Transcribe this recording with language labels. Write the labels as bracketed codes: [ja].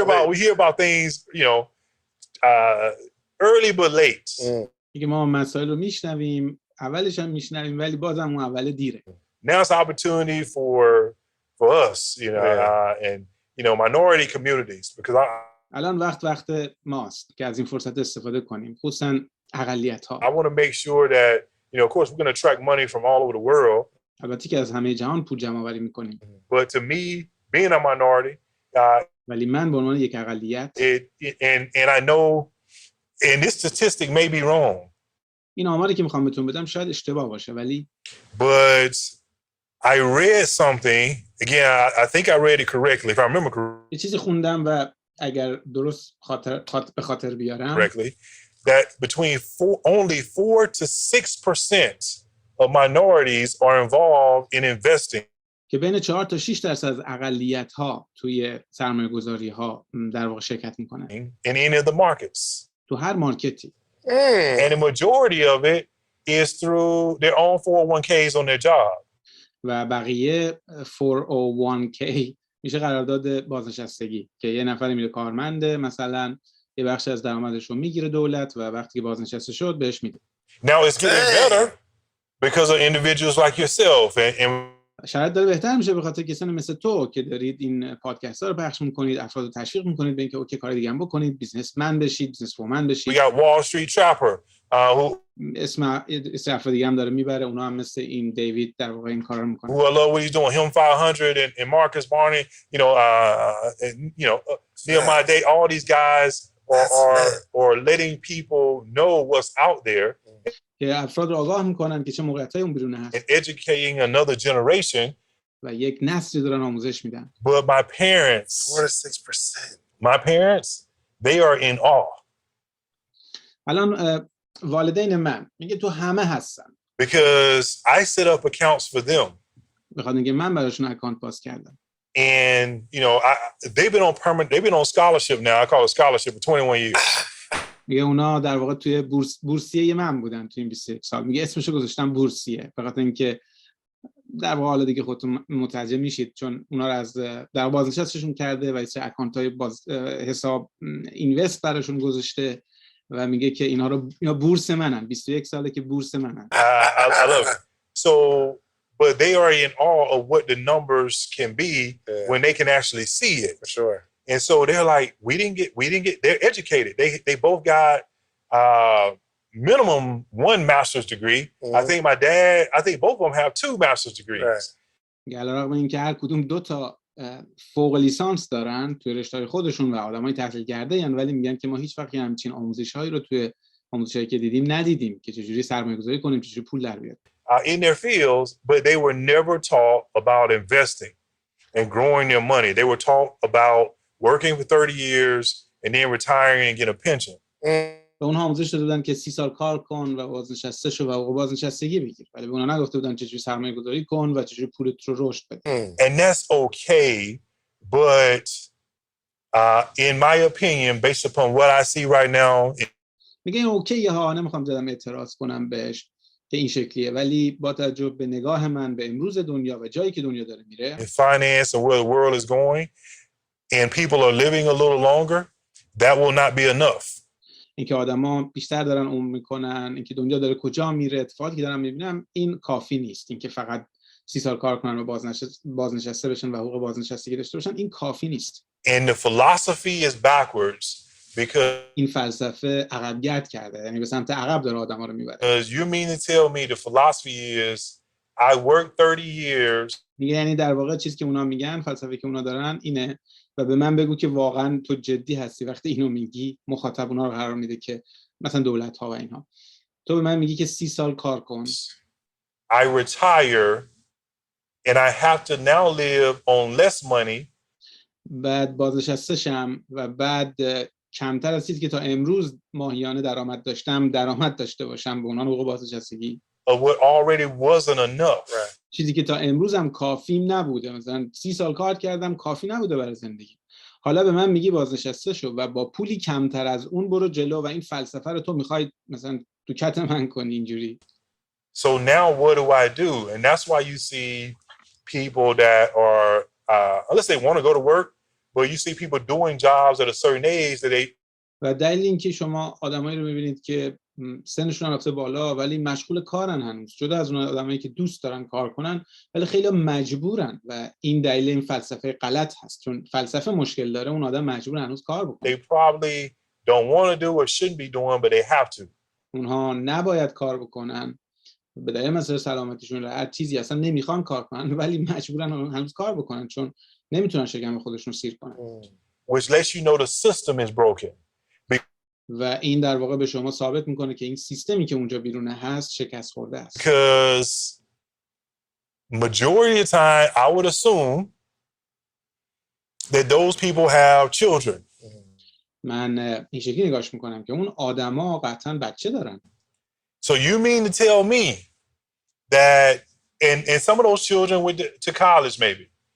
[en] We hear about things, you know, early but late. [fa] میگه ما مسائل رو میشنویم، اولش هم میشنویم ولی بازم اون اول دیره. [en] Now it's an opportunity for us, you know, and you know, minority communities because [fa] الان وقت ماست که از این فرصت استفاده کنیم، خصوصا اقلیت‌ها. [en] I want to make sure that, you know, of course we're going to attract money from all over the world. [fa] البته که از همه جهان پول جمع آوری می‌کنیم. [en] But to me, being a minority, [fa] ولی من به عنوان یک اقلیت [en] and I know and this statistic may be wrong. [fa] این آماری که می‌خوام بهتون بدم شاید اشتباه باشه ولی [en] but I read something again I think I read it correctly if I remember correctly. [fa] یه چیزی خوندم و اگر درست به خاطر بیارم [en] correctly that between only 4 to 6% of minorities are involved in investing. [fa] که بین 4 تا 6% از اقلیت‌ها توی سرمایه‌گذاری‌ها در واقع شرکت می‌کنن. [en] In any of the markets. [fa] تو هر مارکتی. [en] And the majority of it is through their own 401ks on their job. [fa] و بقیه 401k میشه قرارداد بازنشستگی که یه نفری میره کارمنده مثلا یه بخش از درآمدش رو میگیره دولت و وقتی که بازنشسته شد بهش میده. [en] Now it's getting better because of individuals like yourself and [fa] شاید داره بهتر میشه به خاطر کسانی مثل تو که دارید این پادکست ها رو پخش میکنید، افراد رو تشویق میکنید به اینکه اوکی کار دیگه هم بکنید، بیزنسمن بشید، بیزنس وومن بشید. [en] We got Wall Street Trapper who [fa] اسم افراد دیگه هم داره میبره، اونا هم مثل این دیوید در واقع این کارا رو میکنن. [en] Who I love what he's doing, him 500 and Marcus Barney, you know, and you know, Nehemiah Day, all these guys are letting people know what's out there. [fa] که افراد رو آگاه میکنن که چه موقعیتایی اون بیرون هست. [en] And educating another generation. [fa] و یک نسلی دارن آموزش میدن. [en] But my parents, 4 to 6%. My parents, they are in awe. [fa] الان والدین من میگه تو همه هستن. [en] Because I set up accounts for them. [fa] بخاطر اینکه من براشون اکانت باز کردم. [en] And you know, they've been on scholarship now. I call it scholarship for 21 years. [fa] میگه اونا در واقع توی بورسیه من بودن تو این 21 سال. میگه اسمشو گذاشتم بورسیه. بخاطر اینکه در واقع حالا دیگه خودتون متوجه میشید چون اونا رو از در بازنشستشون کرده و چه اکانت‌های حساب اینوست براشون گذاشته و میگه که اینا بورس منن. 21 ساله که بورس منن. [en] I love it. So, but they are in awe of what the numbers can be when they can actually see it. For sure. And so they're like, we didn't get. They're educated. They both got minimum 1 master's degree. Mm-hmm. I think both of them have 2 master's degrees. Right. [fa] علیرغم اینکه هر کدوم 2 تا فوق لیسانس دارن توی رشته‌های خودشون و آدمای تحصیل کرده یعنی ولی میگن که ما هیچ وقت همچین آموزش‌هایی رو توی آموزشایی که دیدیم ندیدیم که چجوری سرمایه‌گذاری کنیم، چجوری پول در بیاریم. [en] In their fields, but they were never taught about investing and growing their money. They were taught about working for 30 years and then retiring and get a pension. [fa] به اونها آموزش داده بودن که 30 سال کار کن و بازنشسته شو و بازنشستگی بگیر. ولی به اونها نگفته بودن چجوری سرمایه‌گذاری کن و چجوری پولت رو رشد بده. [en] And that's okay, but in my opinion, based upon what I see right now, [fa] میگه اوکیه ها، نمیخوام زدم اعتراض کنم بهش که این شکلیه ولی با توجه به نگاه من به امروز دنیا و جایی که دنیا داره میره [en] in finance and where the world is going and people are living a little longer, that will not be enough. [fa] اینکه آدما بیشتر دارن عمر میکنن، اینکه دنیا داره کجا میره، اتفاقاتی که دارم میبینم این کافی نیست. اینکه فقط 30 سال کار کنن و بازنشسته بشن و حقوق بازنشستگی داشته باشن این کافی نیست. [en] And the philosophy is backwards because [fa] این فلسفه عقب‌گرد کرده، یعنی به سمت عقب داره آدما رو میبره. [en] You mean to tell me the philosophy is I worked 30 years. [fa] میگه یعنی در واقع چیزی که اونا میگن، فلسفه‌ای که اونا دارن اینه و به من بگو که واقعا تو جدی هستی وقتی اینو میگی. مخاطب اونا رو قرار میده که مثلا دولت‌ها و اینها. تو به من میگی که 30 سال کار کن. [en] I retire and I have to now live on less money. [fa] بعد بازنشسته شم و بعد کمتر از چیزی که تا امروز ماهیانه درآمد داشته باشم به عنوان حقوق بازنشستگی [en] of what already wasn't enough. Right. [fa] چیزی که تا امروز هم کافیم نبوده، مثلا 30 سال کار کردم کافی نبوده برای زندگی، حالا به من میگی بازنشسته شو و با پولی کمتر از اون برو جلو و این فلسفه رو تو میخوای مثلا تو کت من کنی اینجوری. [en] So now what do I do? And that's why you see people that are, let's say, want to go to work, but you see people doing jobs at a certain age that they [fa] و دلیل اینکه شما آدمایی رو میبینید که سنشون رفته بالا ولی مشغول کارن هنوز، جدا از اون آدمایی که دوست دارن کار کنن ولی خیلی مجبورن و این دلیل این فلسفه غلط هست، چون فلسفه مشکل داره اون آدم مجبور هنوز کار بکنه. [en] they probably don't want to do or shouldn't be doing, but they have to. [fa] اونها نباید کار بکنن به دلیل مسئله سلامتیشون، هر چیزی اصلا نمیخوان کار کنن ولی مجبورن هنوز کار بکنن چون نمیتونن شکم خودشون سیر کنن. [en] Which lets you know the system is broken. [fa] و این در واقع به شما ثابت میکنه که این سیستمی که اونجا بیرونه هست شکست خورده است. [en] Because majority of the time I would assume that those people have children. [fa] من این شکلی نگاش میکنم که اون آدما قطعا بچه دارن. [en] So you mean to tell me that and some of those children went to college maybe.